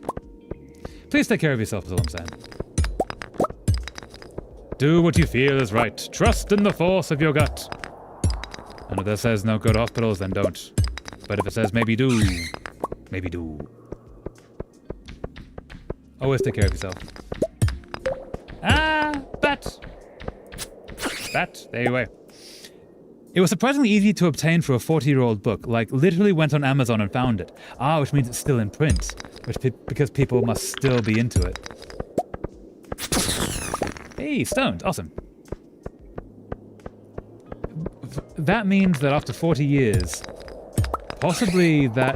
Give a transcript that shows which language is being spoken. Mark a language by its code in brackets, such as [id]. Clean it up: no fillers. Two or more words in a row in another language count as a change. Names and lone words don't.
[en] Please take care of yourself, is all I'm saying. Do what you feel is right. Trust in the force of your gut. And if that says no go to hospitals, then don't. But if it says maybe do, maybe do. Always take care of yourself. Ah, bat! Bat, there you go. It was surprisingly easy to obtain for a 40-year-old book. Like, literally went on Amazon and found it. Ah, which means it's still in print. Because people must still be into it. Hey, stoned. Awesome. That means that after 40 years, possibly that...